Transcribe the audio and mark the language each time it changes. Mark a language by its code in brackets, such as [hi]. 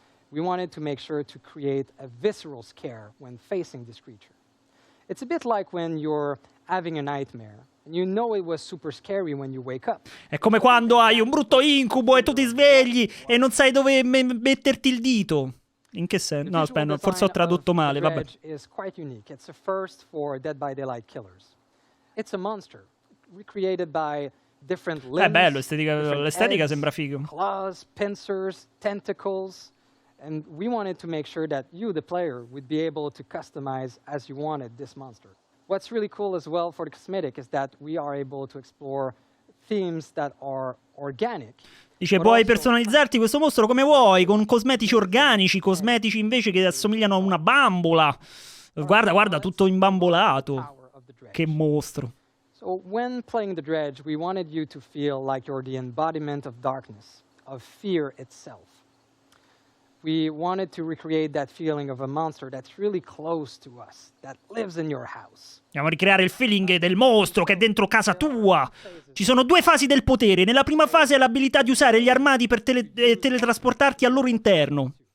[en] We wanted to make sure to create a visceral scare when facing this creature. It's a bit like when you're having a nightmare. You know it was super scary when you wake up. [it] È come quando hai un brutto incubo e tu ti svegli e non sai dove metterti il dito. In che senso? No, aspetta, forse ho tradotto male, vabbè. [en] Is quite unique. It's a first for Dead by Daylight killers. It's a monster recreated by different limbs. [it] È bello, l'estetica sembra figo. [en] Claws, pincers, tentacles. And we wanted to make sure that you, the player, would be able to customize as you wanted this monster. What's really cool as well for the cosmetic is that we are able to explore themes that are organic. [it] Dice, puoi personalizzarti questo mostro come vuoi, con cosmetici organici, cosmetici invece che assomigliano a una bambola. Guarda, tutto imbambolato. Che mostro. [en] So when playing the Dredge, we wanted you to feel like you're the embodiment of darkness, of fear itself. We wanted to recreate that feeling of a monster that's really close to us, that lives in your house. [it] Andiamo a ricreare il feeling del mostro che è dentro casa tua. Ci sono 2 fasi del potere. Nella prima fase è l'abilità di usare gli armadi per teletrasportarti al loro interno.